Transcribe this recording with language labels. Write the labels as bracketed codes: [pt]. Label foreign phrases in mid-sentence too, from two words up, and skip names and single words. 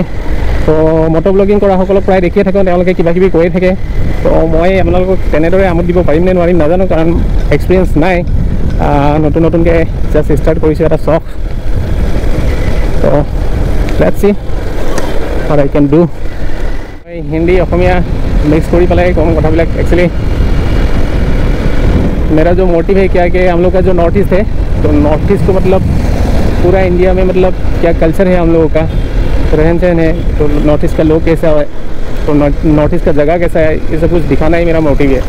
[as] তো মটো ব্লগিং কৰা সকলক প্ৰায় দেখিয়ে থাকোঁ, তেওঁলোকে কিবা কিবি কৈয়ে থাকে। তো মই আপোনালোকক তেনেদৰে আমোদ দিব পাৰিম নে নোৱাৰিম নাজানো, কাৰণ এক্সপিৰিয়েঞ্চ নাই। নতুনকৈ [en] just start [as] কৰিছোঁ, এটা চখ। [en] তো let's see what I can do. হিন্দী অসমীয়া मिक्स कर पेल कम कथा। [hi] एक्चुअली मेरा जो मोटिव है क्या कि हम लोग का जो [en] north east [hi] है, तो [en] north east [hi] को मतलब पूरा इंडिया में मतलब क्या कल्चर है हम लोगों का, रहन सहन है, तो [en] north east [hi] का लोग कैसा है, तो [en] north east [hi] का जगह कैसा है, ये सब कुछ दिखाना ही मेरा मोटिव है।